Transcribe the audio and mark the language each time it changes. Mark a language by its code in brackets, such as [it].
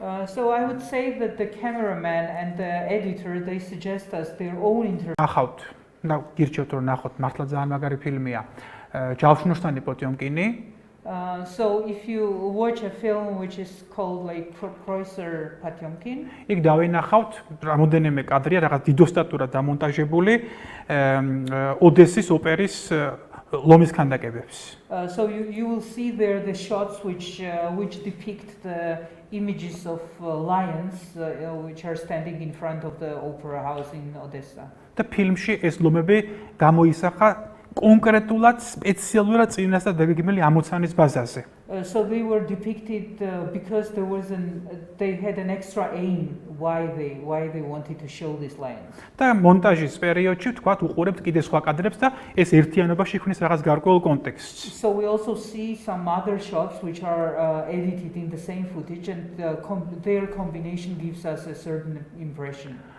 [en] So I would say that the cameraman and the editor, they suggest us their own interpretation. [ka] ნახავთ, გირჩევთ რომ ნახოთ, მართლა ძალიან მაგარი ფილმია. ჯავშნოსთანი პოტიომკინი. [en] So if you watch a film which is called like Kreuzer Potemkin, [ka] იქ დავინახავთ რამოდენიმე კადრია, რაღაც დიდოსტატურად დამონტაჟებული ოდესის ოპერის ლომის ქანდაკებებს. [en] So you will see there the shots which depict the images of lions which are standing in front of the opera house in Odessa. [ka] და ფილმში ეს ლომები გამოისახა კონკრეტულად სპეციალურად წინას და დაგეგმილი ამოცანის ბაზაზე. [en] So they were depicted because they had an extra aim why they wanted to show these lions. [ka] და მონტაჟის პერიოდში თქვათ უყურებთ კიდე სხვა კადრებს და ეს ერთიანობაში ხვნის რაღაც გარკვეულ კონტექსტს. [en] So we also see some other shots which are edited in the same footage and their combination gives us a certain impression.